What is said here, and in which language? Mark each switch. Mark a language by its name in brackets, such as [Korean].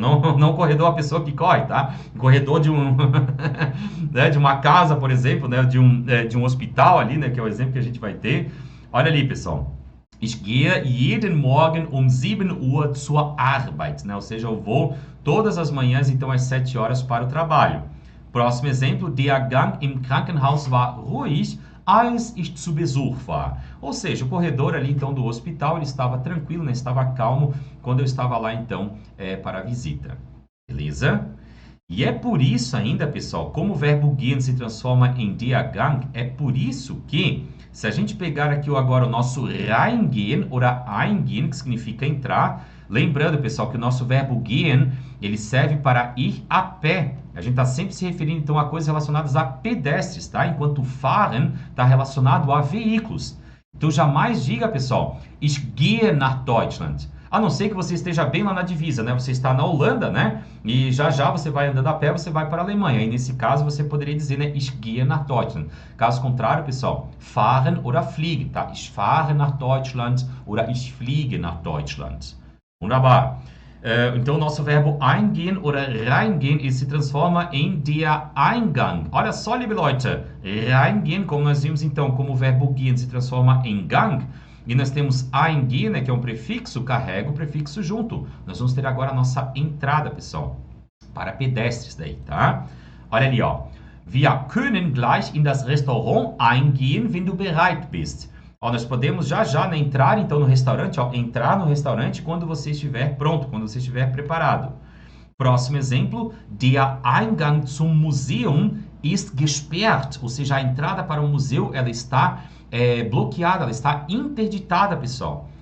[Portuguese] Não o corredor, a pessoa que corre, tá? O corredor de né, de uma casa, por exemplo, né? De um hospital ali, né? Que é o exemplo que a gente vai ter. Olha ali, pessoal. [German] Ich gehe jeden Morgen um 7 Uhr zur Arbeit, [Portuguese] né? Ou seja, eu vou todas as manhãs, então, às 7 horas para o trabalho. Próximo exemplo. [German] Der Gang im Krankenhaus war ruhig, als ich zu Besuch war. [Portuguese] Ou seja, o corredor ali, então, do hospital, ele estava tranquilo, né? Estava calmo quando eu estava lá, então, para a visita. Beleza? E é por isso ainda, pessoal, como o verbo gehen se transforma em der Gang, é por isso que... Se a gente pegar aqui agora o nosso reingehen ou eingehen, que significa entrar, lembrando, pessoal, que o nosso verbo gehen, ele serve para ir a pé. A gente está sempre se referindo, então, a coisas relacionadas a pedestres, tá? Enquanto o fahren está relacionado a veículos. Então, jamais diga, pessoal, [German] ich gehe nach Deutschland. [Portuguese] A não ser que você esteja bem lá na divisa, né? Você está na Holanda, né? E já você vai andando a pé, você vai para a Alemanha. E nesse caso, você poderia dizer, né? [German] Ich gehe nach Deutschland. [Portuguese] Caso contrário, pessoal, [German] fahren oder fliegen, [Portuguese] tá? [German] Ich fahre nach Deutschland oder ich fliege nach Deutschland. [Portuguese] Wunderbar. Então, o nosso verbo eingehen oder reingehen, ele se transforma em der Eingang. Olha só, [German] liebe Leute. [Portuguese] Reingehen, como nós vimos, então, como o verbo gehen se transforma em Gang. E nós temos eingehen, né, que é um prefixo, carrega o prefixo junto. Nós vamos ter agora a nossa entrada, pessoal, para pedestres daí, tá? Olha ali, ó. [German] Wir können gleich in das Restaurant eingehen, wenn du bereit bist. [Portuguese] Ó, nós podemos já né, entrar, então, no restaurante, ó, entrar no restaurante quando você estiver pronto, quando você estiver preparado. Próximo exemplo, [German] der Eingang zum Museum ist gesperrt, [Portuguese] ou seja, a entrada para o museu, ela está bloqueada, ela está interditada, pessoal.